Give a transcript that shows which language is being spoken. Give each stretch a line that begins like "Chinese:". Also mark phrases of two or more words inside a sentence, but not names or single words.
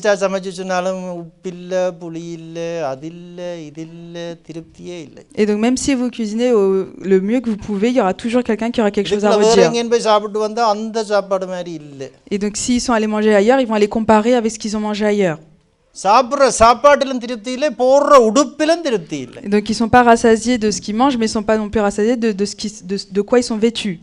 Tamil: பெஸ்டா சமைச்சு சொன்னாலும் உப்பில்ல, புளி இல்ல, அதில்ல, இதில்ல, திருப்தியே இல்லை.
French: Et donc même si vous cuisinez le mieux que vous pouvez, il y aura toujours quelqu'un qui aura quelque chose à redire. Et donc s'ils sont allés manger ailleurs, ils vont aller comparer avec ce qu'ils ont mangé ailleurs. Et donc ils sont pas rassasiés de ce qu'ils mangent, mais ils sont pas non plus rassasiés de quoi ils sont vêtus.